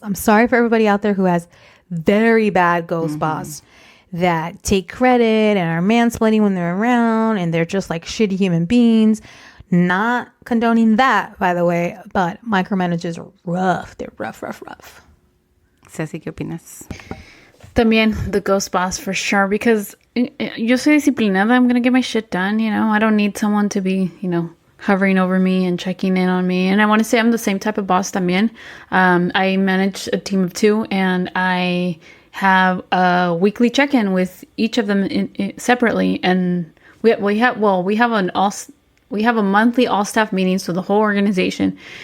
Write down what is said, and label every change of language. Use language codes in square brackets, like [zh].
[en] I'm sorry for everybody out there who has very bad ghost boss that take credit and are mansplaining when they're around, and they're just like shitty human beings. Not condoning that, by the way, but micromanagers are rough. They're rough. [es] Ceci, ¿qué opinas? También [en] the ghost boss for sure, because [es] yo soy disciplinada. [en] I'm going to get my shit done. I don't need someone to be, hovering over me and checking in on me. And I want to say I'm the same type of boss [es] también. [en] I manage a team of 2, and I have a weekly check-in with each of them separately, and we have a monthly all staff meeting, so the whole organization.